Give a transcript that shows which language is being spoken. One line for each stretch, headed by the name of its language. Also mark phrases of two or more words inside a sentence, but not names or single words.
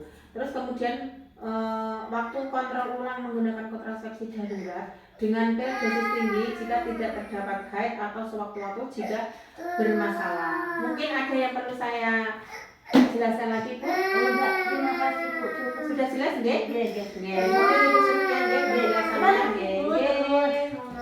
Indonesian: Terus kemudian waktu kontrol ulang menggunakan kontrasepsi darurat dengan pil dosis tinggi jika tidak terdapat haid atau sewaktu-waktu jika bermasalah. Mungkin ada yang perlu saya jelaskan lagi Bu? Enggak, terima kasih Bu. Sudah jelas nggih? Nggih, nggih. Nggih. Mungkin Ibu sekian nggih penjelasannya nggih.